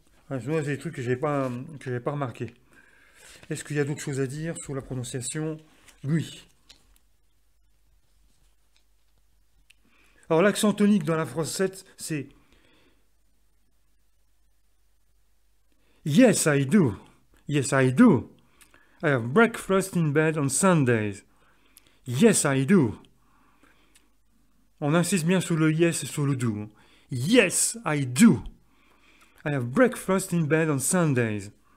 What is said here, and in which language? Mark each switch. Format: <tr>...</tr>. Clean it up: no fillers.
<fr>Ah, je vois des trucs que je n'avais pas remarqué. Est-ce qu'il y a d'autres choses à dire sur la prononciation? Oui. Alors l'accent tonique dans la phrase 7, c'est</fr> <en>Yes, I do. Yes, I do. I have breakfast in bed on Sundays. Yes, I do.</en> <fr>On insiste bien sur le yes et sur le do.</fr> <en>Yes, I do. I have breakfast in bed on Sundays.</en>